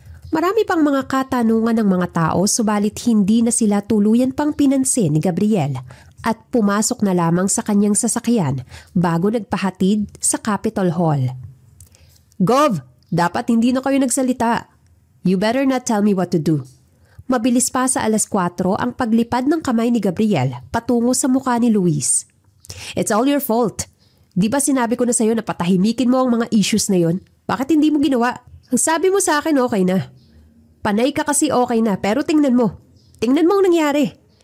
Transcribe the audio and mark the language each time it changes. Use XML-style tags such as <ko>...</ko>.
<tl>Marami pang mga katanungan ng mga tao subalit hindi na sila tuluyan pang pinansin ni Gabriel at pumasok na lamang sa kanyang sasakyan bago nagpahatid sa Capitol Hall. Gov, dapat hindi na kayo nagsalita.</tl> <en>You better not tell me what to do.</en> <tl>Mabilis pa sa 4:00 ang paglipad ng kamay ni Gabriel patungo sa mukha ni Luis.</tl> <en>It's all your fault.</en> <tl>Di ba sinabi ko na sa'yo na patahimikin mo ang mga issues na yon? Bakit hindi mo ginawa? Ang sabi mo sa akin okay na. Panay ka kasi okay na pero tingnan mo. Tingnan mo ang nangyari.</tl>